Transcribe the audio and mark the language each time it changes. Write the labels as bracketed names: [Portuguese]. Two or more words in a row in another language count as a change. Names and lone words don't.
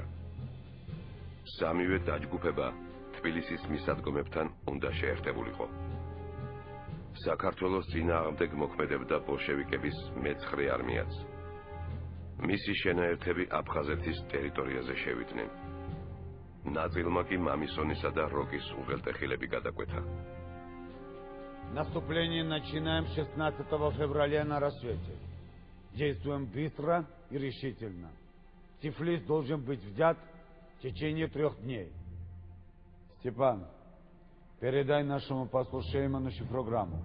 [Georgian] სამივე დაჯგუფება თბილისის მისადგომებთან უნდა შეერთებულიყო. საქართველოს წინააღმდეგ მოქმედებდა ბოლშევიკების მეცხრე არმიაც. მისი შენაერთები აფხაზეთის ტერიტორიაზე შევიდნენ. ნაწილმა კი მამისონისა და როკის უღელტეხილები გადაკვეთა. [Russian] Наступление начинаем 16 февраля на рассвете. Действуем быстро и решительно. Тифлис должен быть взят в течение 3 дней. Степан, передай нашему послу Шейману программу.